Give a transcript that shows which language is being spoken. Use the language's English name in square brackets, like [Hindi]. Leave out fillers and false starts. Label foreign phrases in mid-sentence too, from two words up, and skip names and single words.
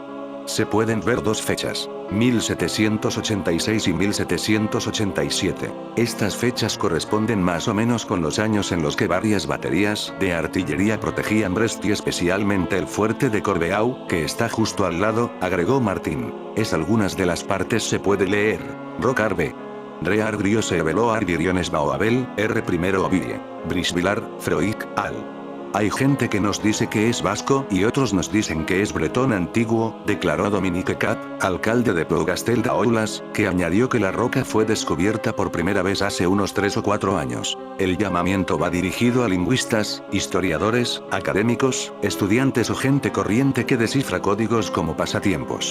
[Spanish] Se pueden ver dos fechas, 1786 y 1787. Estas fechas corresponden más o menos con los años en los que varias baterías de artillería protegían Brest y especialmente el fuerte de Corbeau, que está justo al lado, agregó Martín. Es algunas de las partes se puede leer. Rocarbe. Rear Griose Veloar Viriones Baoabel, R. Ovidie. Brisvilar, Froic, al. Hay gente que nos dice que es vasco y otros nos dicen que es bretón antiguo, declaró Dominique Cap, alcalde de Plougastel d'Aulas, que añadió que la roca fue descubierta por primera vez hace unos 3 o 4 años. El llamamiento va dirigido a lingüistas, historiadores, académicos, estudiantes o gente corriente que descifra códigos como pasatiempos.